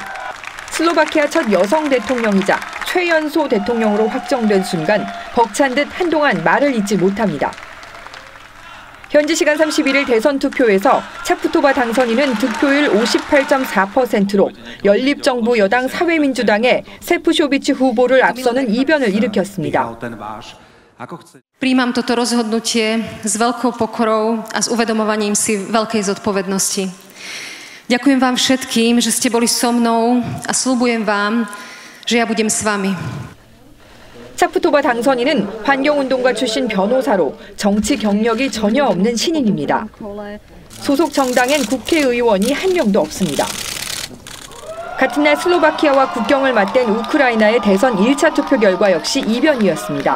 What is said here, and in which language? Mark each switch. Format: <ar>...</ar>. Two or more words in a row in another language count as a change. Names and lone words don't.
<ko>슬로바키아 첫 여성 대통령이자 최연소 대통령으로 확정된 순간 벅찬 듯 한동안 말을 잇지 못합니다. 현지 시간 31일 대선 투표에서 차푸토바 당선인은 득표율 58.4%로 연립정부 여당 사회민주당의 세프쇼비치 후보를 앞서는 이변을 일으켰습니다.</ko> <sk>Prijímam toto rozhodnutie s veľkou pokorou a s uvedomovaním si veľkej zodpovednosti. Ďakujem vám všetkým, že ste boli so mnou a sľubujem vám, že ja budem s vami.</sk> <ko>차푸토바 당선인은 환경운동가 출신 변호사로 정치 경력이 전혀 없는 신인입니다. 소속 정당엔 국회의원이 한 명도 없습니다. 같은 날 슬로바키아와 국경을 맞댄 우크라이나의 대선 1차 투표 결과 역시 이변이었습니다.</ko>